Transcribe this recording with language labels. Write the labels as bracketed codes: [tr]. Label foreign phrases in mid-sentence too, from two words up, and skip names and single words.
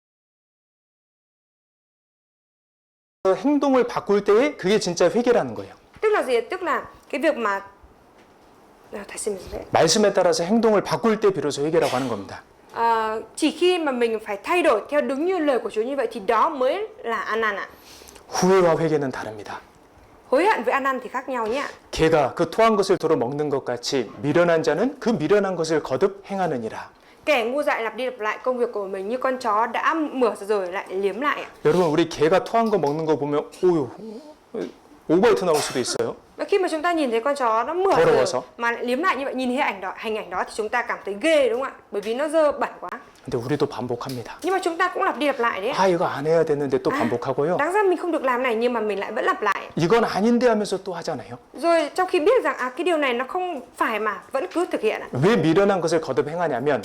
[ko] 행동을 바꿀 때에 그게 진짜 회개라는 거예요. [vi] là gì? Tức là cái việc mà thầy xin lỗi. [ko] 말씀에 따라서 행동을 바꿀 때 비로소 회개라고 하는 겁니다. [vi] Chỉ khi mà mình phải thay đổi theo đúng như lời của Chúa như vậy thì đó mới là ăn năn ạ. [ko] 후회와 회개는 다릅니다. [vi] Hối hận với ăn năn thì khác nhau nhé. [ko] 개가 그 토한 것을 도로 먹는 것 같이 미련한 자는 그 미련한 것을 거듭 행하느니라. [vi] Kẻ ngu dại lặp đi lặp lại công việc của mình như con chó đã mở rồi lại liếm lại ạ. [ko] 여러분 우리 개가 토한 거 먹는 거 보면 오유 오바이트 나올 수도 있어요. [vi] Và khi mà chúng ta nhìn thấy con chó nó mở [ko] 더러워서. [vi] rồi mà lại liếm lại như vậy, nhìn hình ảnh đó thì chúng ta cảm thấy ghê đúng không ạ? Bởi vì nó dơ bẩn quá. [ko] 근데 우리도 반복합니다. [vi] Nhưng mà chúng ta cũng lặp đi lặp lại đấy. [ko] 아 이거 안 해야 되는데 또 반복하고요. [vi] Đáng ra mình không được làm này nhưng mà mình lại vẫn lặp lại. [ko] 이건 아닌데 하면서 또 하잖아요. [vi] Rồi trong khi biết rằng cái điều này nó không phải mà vẫn cứ thực hiện ạ. [ko] 왜 미련한 것을 거듭 행하냐면